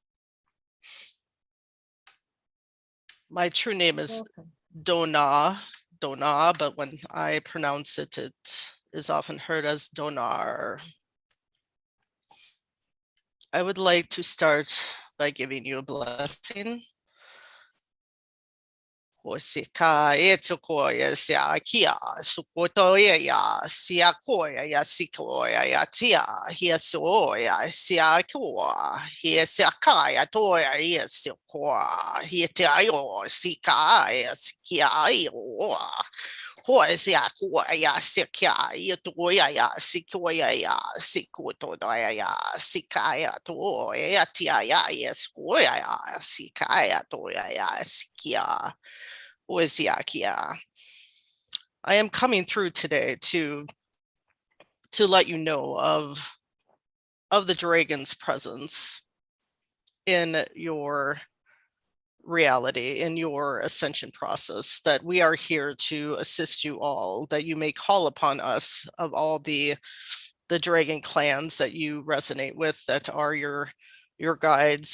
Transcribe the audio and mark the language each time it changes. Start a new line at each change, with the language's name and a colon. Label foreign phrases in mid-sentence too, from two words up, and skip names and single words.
English: My true name is Dona, but when I pronounce it, it is often heard as Donar. I would like to start by giving you a blessing. Hosika etokoya sia kia sukotoya ya sia koya ya sikoya ya tia hia soya sia koa hia sia kaya toya ya sikoa hia tayo sika ya sikia yo Hosia koya sikia toya ya sikoya ya sikotoya ya sikaya toya ya tia ya skoya ya sikaya toya ya sikia. I am coming through today to let you know of the dragon's presence in your reality, in your ascension process, that we are here to assist you all, that you may call upon us of all the dragon clans that you resonate with, that are your guides.